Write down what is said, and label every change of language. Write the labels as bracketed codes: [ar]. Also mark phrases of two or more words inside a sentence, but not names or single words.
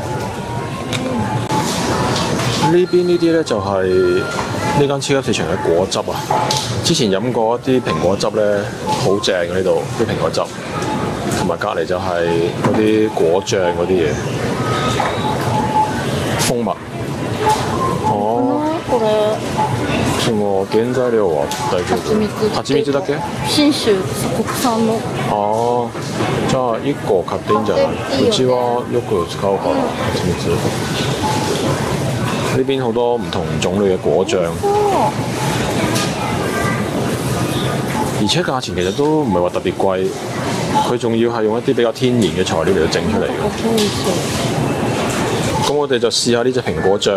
[yue] 呢邊呢啲咧就係呢間超級市場嘅果汁啊！之前飲過一啲蘋果汁咧，好正嘅呢度啲蘋果汁，同埋隔離就係嗰啲果醬嗰啲嘢，蜂蜜。 [ja] これその原材料は大丈夫？蜂蜜だけ？信州国産の。じゃあ1個買っていいんじゃない？うちはよく使うから蜂蜜。 [yue] 呢邊好多唔同種類嘅果醬，而且價錢其實都唔係話特別貴，佢仲要係用一啲比較天然嘅材料嚟到整出嚟嘅。咁我哋就試下呢隻蘋果醬。